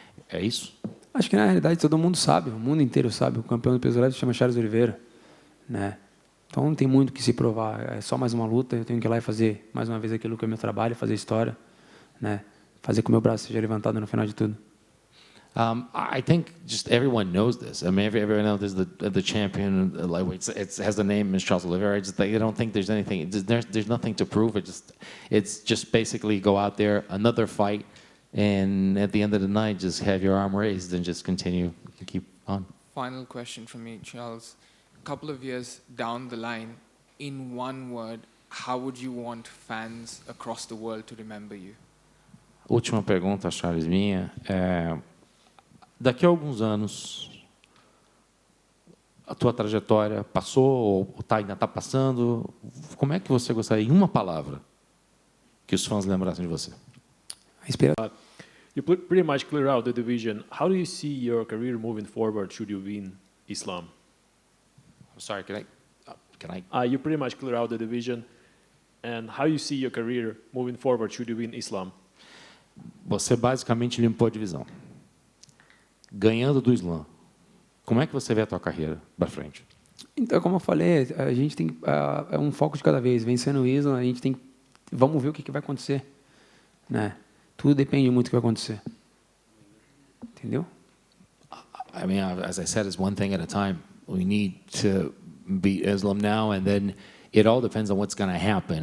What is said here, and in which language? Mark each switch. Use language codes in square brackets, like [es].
[pt] É isso? Acho que, na realidade, todo mundo sabe, o mundo inteiro sabe. O campeão do peso leve se chama Charles Oliveira, né? Então, não tem muito que se provar. É só mais uma luta, eu tenho que ir lá e fazer, mais uma vez, aquilo que é meu trabalho, fazer história, né? Fazer com que o meu braço seja levantado no final de tudo. [en] I think just everyone knows this. I mean, everyone knows the champion. It has the name as Charles Oliveira. I don't think there's anything. There's nothing to prove. It's just basically go out there, another fight, and at the end of the night, just have your arm raised and just continue to keep on. Final question from me, Charles. A couple of years down the line, in one word, how would you want fans across the world to remember you? [pt] Última pergunta, Charles, minha. Daqui a alguns anos, a tua trajetória passou ou ainda está passando. Como é que você gostaria, em uma palavra, que os fãs lembrassem de você? [en] You pretty much clear out the division. How do you see your career moving forward should you win Islam? I'm sorry, can I? You pretty much clear out the division. And how you see your career moving forward should you win Islam? [pt] Você basicamente limpou a divisão. Ganhando do Islam. Como é que você vê a tua carreira para frente? Então, como eu falei, a gente tem é um foco de cada vez. Vencendo o Islam, a gente tem... Vamos ver o que vai acontecer, né? Tudo depende muito do que vai acontecer. Entendeu? [en] I mean, as I said, it's one thing at a time. We need to beat Islam now, and then it all depends on what's going to happen.